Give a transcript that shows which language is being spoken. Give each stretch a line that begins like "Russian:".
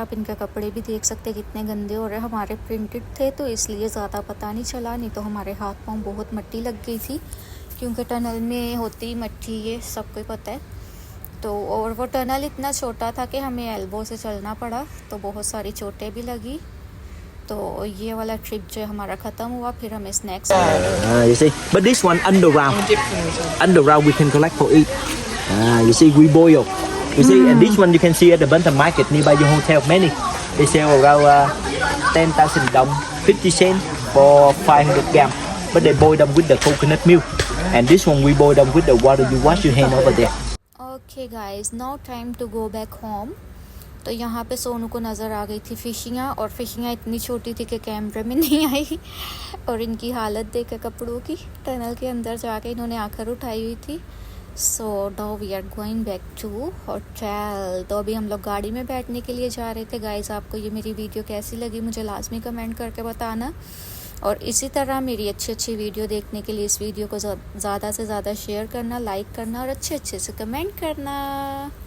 Hindi: आप इनके कपड़े भी देख सकते हैं कितने गंदे हो रहे हैं। हमारे प्रिंटेड थे तो इसलिए ज़्यादा पता नहीं चला, नहीं तो हमारे हाथ पाँव बहुत मट्टी लग गई थी, क्योंकि टनल में होती मट्टी, ये सबको पता है। तो और वो टनल इतना छोटा था कि हमें एल्बो से चलना पड़ा, तो बहुत सारी चोटें भी लगी। तो ये वाला ट्रिप जो हमारा ख़त्म हुआ, फिर हमें snacks
English: You see, but this one underground we can collect for eat. You see, we boil. You see, and this one you can see at the Bantam Market nearby your hotel. Many they sell around 10,000 dong, 50 cents for 500 gram. But they boil them with the coconut milk. And this one we boil them with the water. You wash your hand over there. Okay guys, now time to go back home.
Hindi: तो यहाँ पे सोनू को नज़र आ गई थी फिशियाँ, और फिशियाँ इतनी छोटी थी कि कैमरे में नहीं आई। और इनकी हालत देख के कपड़ों की, टनल के अंदर जाके इन्होंने आकर उठाई हुई थी।
English: So now we are going back to hotel.
Hindi: तो अभी हम लोग गाड़ी में बैठने के लिए जा रहे थे। गाइस, आपको ये मेरी वीडियो कैसी लगी मुझे लाजमी कमेंट करके बताना, और इसी तरह मेरी अच्छी वीडियो देखने के लिए इस वीडियो को ज़्यादा से ज़्यादा शेयर करना, लाइक करना और अच्छे से कमेंट करना।